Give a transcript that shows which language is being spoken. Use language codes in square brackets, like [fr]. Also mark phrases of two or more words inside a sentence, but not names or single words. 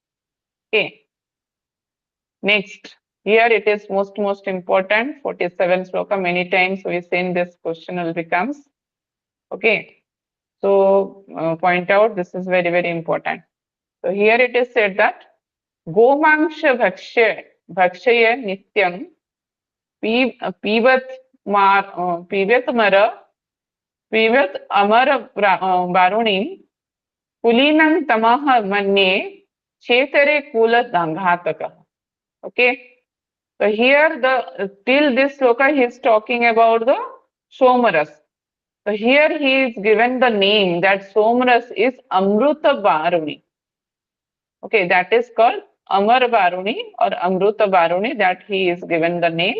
[en] Okay. Next, here it is most important, 47 sloka. Many times we seen this question will becomes. Okay. So point out, this is very important. So here it is said that [sa] गोमांसं भक्षयेत् नित्यं पिबेत् अमर वारुणीं कुलीनं तमहं मन्ये चेतरे कुल घातकाः. Okay. So here till this sloka he is talking about the somaras. So here he is given the name that somaras is Amruta Baruni. Okay, that is called Amar Baruni or Amruta Baruni, that he is given the name.